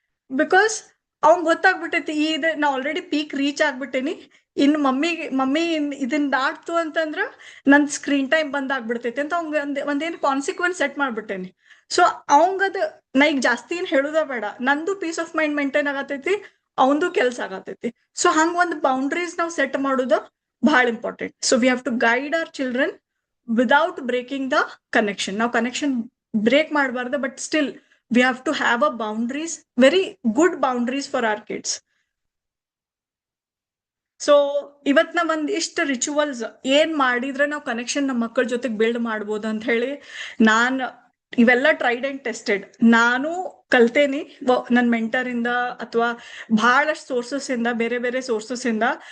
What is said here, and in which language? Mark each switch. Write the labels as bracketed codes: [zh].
[kn] Because ಅವ್ನ್ ಗೊತ್ತಾಗ್ಬಿಟ್ಟೈತಿ ನಾ already peak reach ಆಗ್ಬಿಟ್ಟೇನಿ, ಇನ್ನು ಮಮ್ಮಿ ಇದನ್ ದಾಟ್ತು ಅಂತಂದ್ರ ನನ್ ಸ್ಕ್ರೀನ್ ಟೈಮ್ ಬಂದಾಗ್ಬಿಡ್ತೈತಿ ಅಂತ ಅವಂಗ ಒಂದೇನು ಕಾನ್ಸಿಕ್ವೆನ್ಸ್ ಸೆಟ್ ಮಾಡ್ಬಿಟ್ಟೇನಿ. ಸೊ ಅವಂಗದ ನಾ ಈಗ ಜಾಸ್ತಿ ಏನ್ ಹೇಳುದ ಬೇಡ, ನಂದು [en] peace of mind [kn] ಮೇಂಟೈನ್ ಆಗತೈತಿ, ಅವಂದು ಕೆಲ್ಸ ಆಗತೈತಿ. ಸೊ ಹಂಗ ಒಂದು ಬೌಂಡ್ರೀಸ್ ನಾವು ಸೆಟ್ ಮಾಡೋದು ಬಹಳ important. [en] So we have to guide our children without breaking the connection. [kn] ನಾವು ಕನೆಕ್ಷನ್ ಬ್ರೇಕ್ ಮಾಡಬಾರ್ದು, [en] But still we have to have a boundaries, very good boundaries for our kids. [kn] So ಇವತ್ ನಾವ್ ಇಷ್ಟ rituals ಏನ್ ಮಾಡಿದ್ರೆ ನಾವು ಕನೆಕ್ಷನ್ ನಮ್ಮ ಮಕ್ಕಳ ಜೊತೆಗೆ ಬಿಲ್ಡ್ ಮಾಡ್ಬೋದು ಅಂತ ಹೇಳಿ ಇವೆಲ್ಲ [en] tried and tested [kn] ನಾನು ಕಲ್ತೇನಿ ನನ್ನ ಮೆಂಟರ್ ಇಂದ ಅಥವಾ ಬಹಳಷ್ಟು ಸೋರ್ಸಸ್ ಇಂದ, ಬೇರೆ ಬೇರೆ ಸೋರ್ಸಸ್ ಇಂದ.